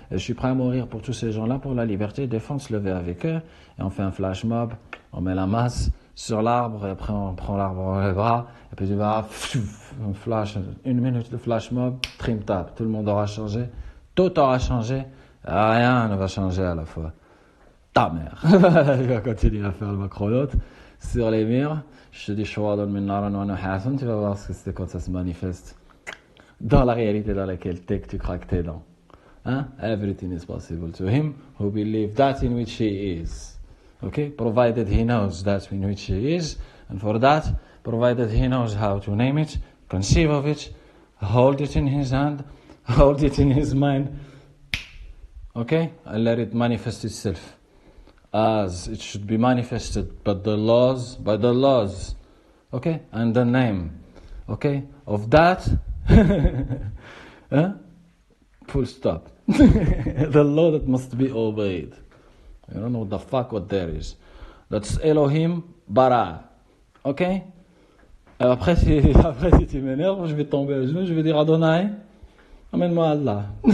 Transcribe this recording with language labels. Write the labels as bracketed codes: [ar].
[fr] Et je suis prêt à mourir pour tous ces gens-là, pour la liberté, défendre, se lever avec eux, et on fait un flash mob, on met la masse sur l'arbre, et après on prend l'arbre dans les bras, et puis tu vas, un flash, 1 minute de flash mob, trim tap, tout le monde aura changé, tout aura changé, rien ne va changer à la fois. Ta mère. Il va continuer à faire le macronaute sur les murs, je te dis, tu vas voir ce que c'est quand ça se manifeste dans la réalité dans laquelle tu crois que t'es dans. Hein? [en] Everything is possible to him who believes that in which he is. Okay? Provided he knows that in which he is, and for that, provided he knows how to name it, conceive of it, hold it in his hand, hold it in his mind, okay? And let it manifest itself as it should be manifested by the laws, okay? And the name, okay? Of that, huh? Full stop. The law that must be obeyed. You don't know what the fuck what there is. That's Elohim bara. Ok? [fr] Après, si tu m'énerves, je vais tomber à genoux, je vais dire Adonai, amène-moi Allah.